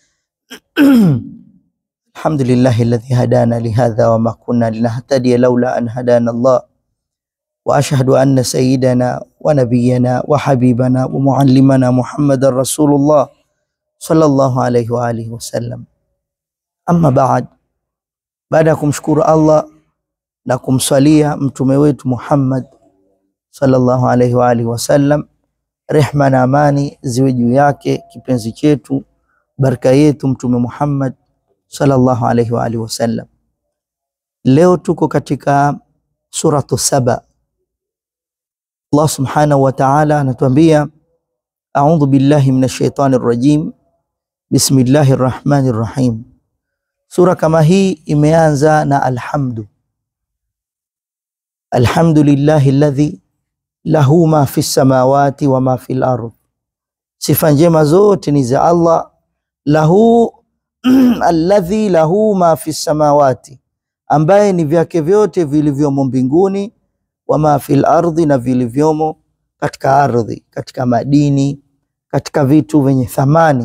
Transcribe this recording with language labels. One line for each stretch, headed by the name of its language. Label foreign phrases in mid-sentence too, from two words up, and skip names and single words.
Arabic: الحمد لله الذي هدانا لهذا وما كنا لنهتدي لولا أن هدانا الله، وأشهد أن سيدنا ونبينا وحبيبنا ومعلمنا محمد رسول الله صلى الله عليه وآله وسلم. أما بعد،
Swahili: baada ya kumshukuru Allah na kumswalia mtume wetu Muhammad
Arabic: صلى الله عليه وآله وسلم,
Swahili: rehma na amani ziwe juu yake, kipenzi chetu, baraka yetu mtume Muhammad
Arabic: صلى الله عليه وآله وسلم.
Swahili: Leo tuko katika suratu Saba. Allah
Arabic: سبحانه وتعالى
Swahili: anatuambia,
Arabic: أعوذ بالله من الشيطان الرجيم بسم الله الرحمن الرحيم.
Swahili: Sura kama hii imeanza na alhamdu.
Arabic: الحمد لله الذي له ما في السماوات وما في الأرض.
Swahili: Sifa njema zote ni za Allah.
Arabic: له الذي له ما في السماوات,
Swahili: ambaye ni vyake vyote vilivyomo mbinguni,
Arabic: وما في الأرض,
Swahili: na vilivyomo katika ardhi, katika madini, katika vitu vyenye thamani.